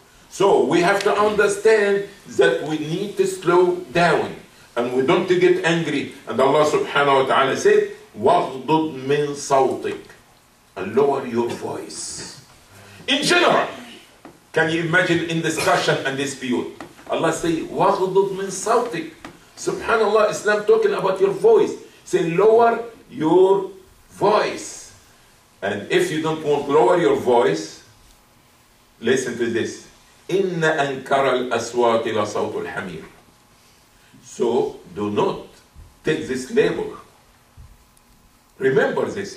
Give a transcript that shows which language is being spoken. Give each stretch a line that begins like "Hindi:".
English: So we have to understand that we need to slow down. And we don't get angry. And Allah subhanahu wa ta'ala said,
Arabic: وَغْضُضْ مِنْ صَوْتِكَ,
English: and lower your voice. In general, can you imagine in discussion and dispute? Allah say,
Arabic: وَغْضُضْ مِنْ صَوْتِكَ.
English: Subhanallah, Islam talking about your voice. Say, lower your voice. And if you don't want to lower your voice, listen to this.
Arabic: إِنَّ أَنْكَرَ الْأَصْوَاتِ لَصَوْتُ الْحَمِيرِ.
English: So, do not take this label. Remember this.